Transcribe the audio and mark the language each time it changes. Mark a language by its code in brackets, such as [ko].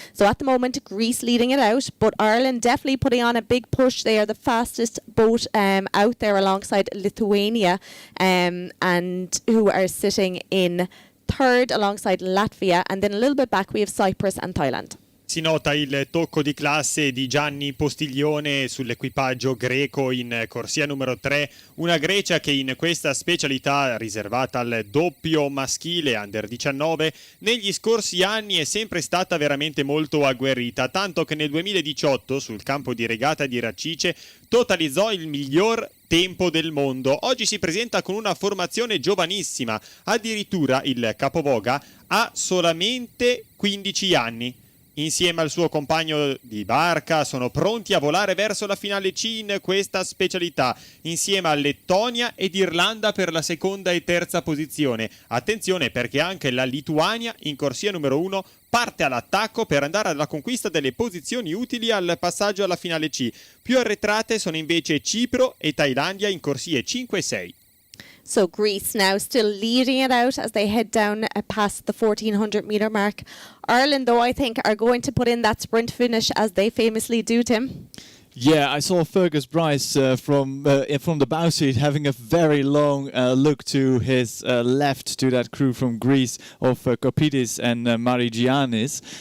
[en] So at the moment, Greece leading it out, but Ireland definitely putting on a big push. They are the fastest boat out there alongside Lithuania, and who are sitting in third alongside Latvia, and then a little bit back we have Cyprus and Thailand. [it] Si nota il tocco di classe di Gianni Postiglione sull'equipaggio greco in corsia numero 3, una Grecia che in questa specialità riservata al doppio maschile under 19 negli scorsi anni è sempre stata veramente molto agguerrita, tanto che nel 2018 sul campo di regata di Racice totalizzò il miglior tempo del mondo. Oggi si presenta con una formazione giovanissima, addirittura il capovoga ha solamente 15 anni. Insieme al suo compagno di barca sono pronti a volare verso la finale C in questa specialità, insieme a Lettonia ed Irlanda per la seconda e terza posizione. Attenzione perché anche la Lituania in corsia numero 1 parte all'attacco per andare alla conquista delle posizioni utili al passaggio alla finale C. Più arretrate sono invece Cipro e Thailandia in corsie 5 e 6. [en] So Greece now still leading it out as they head down past the 1400 metre mark. Ireland, though, I think are going to put in that sprint finish as they famously do, Tim. Yeah, I saw Fergus Bryce from the bow seat having a very long look to his left to that crew from Greece of Kopidis and Marigiannis.